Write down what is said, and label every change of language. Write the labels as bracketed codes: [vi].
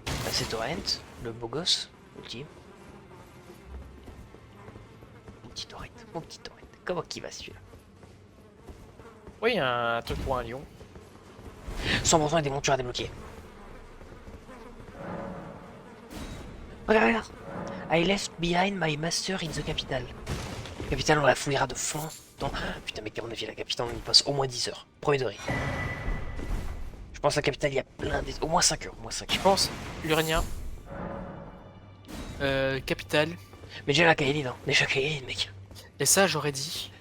[fr] c'est Torrent, le beau gosse, ultime. Mon petit Torrent, mon petit Torrent. Comment qu'il va celui-là? Oui, un truc pour un lion. 100% des montures à débloquer. Regarde, regarde. [en] I left behind my master in the capital. [fr] Capitale, on la fouillera de fond. Dans... Putain, mec, à mon avis, la capitale, on y passe au moins 10 heures. Premier degré. Je pense que la capitale, il y a plein des... Au moins 5 heures, au moins 5 Je heures. pense, Urania. Capitale. Mais déjà la Kaelid, hein. Déjà Kaelid, mec. Et ça, j'aurais dit.